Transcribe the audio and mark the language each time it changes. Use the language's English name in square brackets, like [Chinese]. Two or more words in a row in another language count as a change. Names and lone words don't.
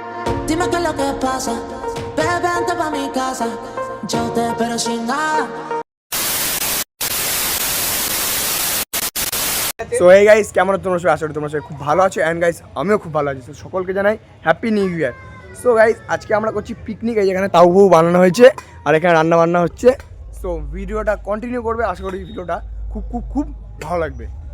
[Spanish] Dime qué es lo que pasa. Bebe, ante pa' mi casa. Yo te espero sin nada. [Bangla] সো এই গাইস কেমন তোমরা সবাই? আশা করি তোমরা সবাই খুব ভালো আছো। [English] and guys [Bangla] আমিও খুব ভালো আছি। তো সকলকে জানাই [English] happy new year. so guys [Bangla] আজকে আমরা করছি পিকনিক। এই যেখানে তাও বউ বানানো হয়েছে আর এখানে রান্না বান্না হচ্ছে। সো [English] video-ta continue [Bangla] করবে, আশা করি ভিডিওটা খুব খুব খুব ভালো লাগবে।